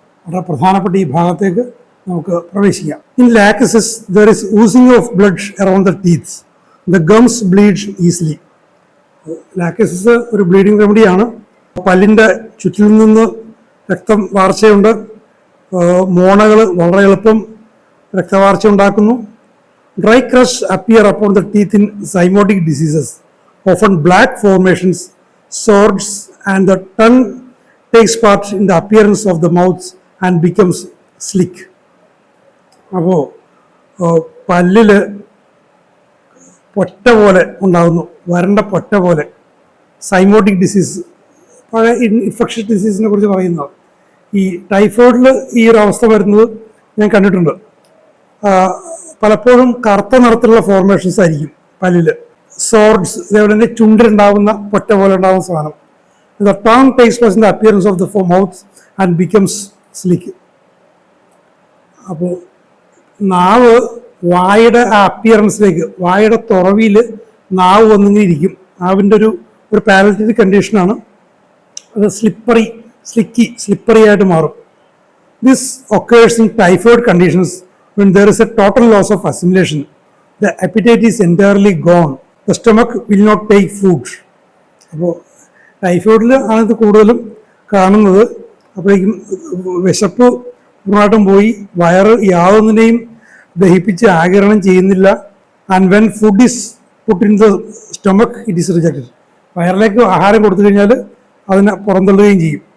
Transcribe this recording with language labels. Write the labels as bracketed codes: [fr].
[ml] വളരെ പ്രധാനപ്പെട്ട ഈ ഭാഗത്തേക്ക് നമുക്ക് പ്രവേശിക്കാം. [en] In Lachesis there is oozy of blood around the teeth. The gums bleed easily. [ml] ലാക്ടസിസ് ഒരു ബ്ലീഡിംഗ് റെമഡിയാണ്. പല്ലിൻ്റെ ചുറ്റിൽ നിന്ന് രക്തം വാർച്ചയുണ്ട്. മോണകൾ വളരെ എളുപ്പം രക്തവാർച്ച ഉണ്ടാക്കുന്നു. [en] Dry crusts appear upon the teeth in zymotic diseases, often black formations, sores, and the tongue takes part in the appearance of the mouth and becomes slick. [ml] അപ്പോൾ പല്ലിൽ പൊറ്റ പോലെ ഉണ്ടാകുന്നു, വരണ്ട പൊറ്റ പോലെ. സൈമോട്ടിക് ഡിസീസ്, പഴയ ഇൻഫെക്ഷ്യസ് ഡിസീസിനെ കുറിച്ച് പറയുന്നത്. ഈ ടൈഫോയിഡിൽ ഈ ഒരു അവസ്ഥ വരുന്നത് ഞാൻ കണ്ടിട്ടുണ്ട്. പലപ്പോഴും കറുത്ത നിറത്തിലുള്ള ഫോർമേഷൻസ് ആയിരിക്കും പല്ലിൽ. സോർഡ്സ്, ഇതേപോലെ തന്നെ ചുണ്ടിലുണ്ടാകുന്ന പൊറ്റ പോലെ ഉണ്ടാകുന്ന സാധനം. [en] The tongue takes place in the appearance of the mouth and becomes slick. [ml] അപ്പോൾ നാവ് വായുടെ ആ അപ്പിയറൻസിലേക്ക്, വായുടെ തുറവിയിൽ നാവ് വന്നിങ്ങനെ ഇരിക്കും. നാവിൻ്റെ ഒരു പാലറ്ററി കണ്ടീഷനാണ്. അത് സ്ലിപ്പറി ആയിട്ട് മാറും. [en] This occurs in typhoid conditions when there is a total loss of assimilation. The appetite is entirely gone. The stomach will not take food. [ml] അപ്പോൾ ടൈഫോയിഡിൽ ആണ് ഇത് കൂടുതലും കാണുന്നത്. അപ്പോഴേക്കും വിശപ്പ് പൂർണ്ണമായിട്ടും പോയി, വയറ് യാതൊന്നിനെയും ദഹിപ്പിച്ച് ആഗിരണം ചെയ്യുന്നില്ല. [en] And when food is put in the stomach it is rejected. [ml] വയറിലേക്ക് ആഹാരം കൊടുത്തു കഴിഞ്ഞാൽ അതിനെ പുറന്തള്ളുകയും ചെയ്യും.